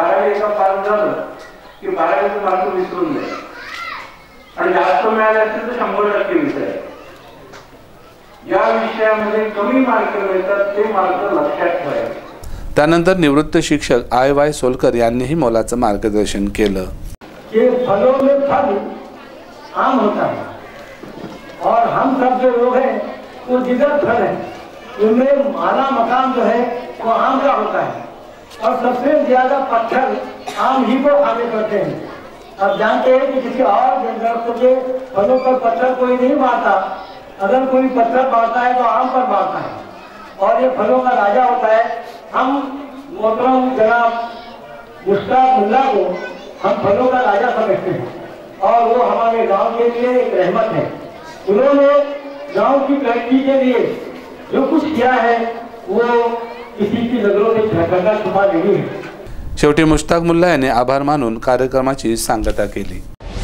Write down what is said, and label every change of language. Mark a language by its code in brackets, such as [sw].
[mr] 12वी एका पास झालं की 12वीचे मार्क विसरून जायचे आणि जास्त मिळाले असेल तर 100% विसरायचे। या विषयामध्ये कमी मार्क मिळतात ते मार्क लक्षात ठेवायचे। त्यानंतर निवृत्त शिक्षक आय सोलकर यांनीही मोलाचं मार्गदर्शन केलं। [hi] ये फलों में फल आम होता है और हम सब जो लोग हैं वो जिगर फल है, उनमें माला मकाम जो है वो आम का होता है और सबसे ज्यादा पत्थर आम ही को खाने पड़ते हैं। अब जानते हैं कि किसी और दरख्त के फलों पर पत्थर कोई नहीं मारता, अगर कोई पत्थर मारता है तो आम पर मारता है और ये फलों का राजा होता है। हम मोहतरम जनाब मुश्ताक मुल्ला को हम फलों का राजा समझते हैं और वो हमारे गांव के लिए एक रहमत है। उन्होंने गांव की तरक्की के लिए जो कुछ किया है वो किसी की नजरों से छुपा नहीं है। [mr] शेवटी मुश्ताक मुल्ला यांनी आभार मानून कार्यक्रमाची सांगता केली।